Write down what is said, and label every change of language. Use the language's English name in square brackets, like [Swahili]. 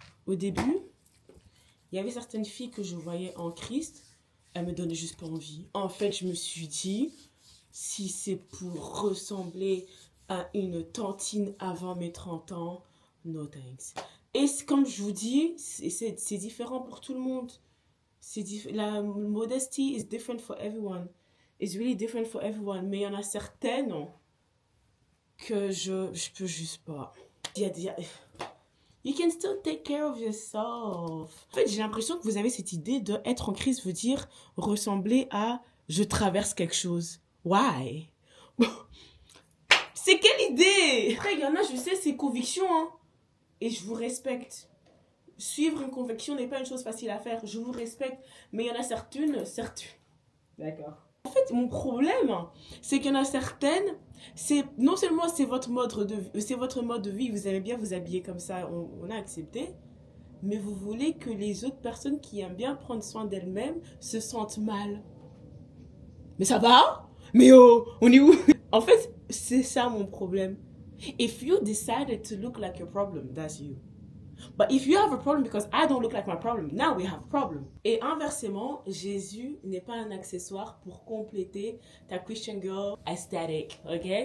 [French] Au début, il y avait certaines filles que je voyais en Christ, elles me donnaient juste pas envie. En fait, je me suis dit, si c'est pour ressembler à une tantine avant mes 30 ans, [English] no thanks. [French] Et comme je vous dis, c'est différent pour tout le monde. [English] La modesty is different for everyone. It's really different for everyone. [French] Mais il y en a certaines que je peux juste pas. [English] You can still take care of yourself. [French] En fait, j'ai l'impression que vous avez cette idée de être en Christ veut dire ressembler à je traverse quelque chose. [English] Why? [French] C'est quelle idée? Après, il y en a, je sais, c'est conviction. Hein. Et je vous respecte. Suivre une conviction n'est pas une chose facile à faire. Je vous respecte. Mais il y en a certaines. D'accord. En fait, mon problème, c'est qu'il y en a certaines, non seulement c'est votre mode de vie, vous aimez bien vous habiller comme ça, on a accepté, mais vous voulez que les autres personnes qui aiment bien prendre soin d'elles-mêmes se sentent mal. Mais ça va? Mais oh, on est où? En fait, c'est ça mon problème. [English] If you decided to look like your problem, that's you. But if you have a problem because I don't look like my problem, now we have a problem. [French] Et inversement, Jésus n'est pas un accessoire pour compléter ta Christian girl aesthetic, ok?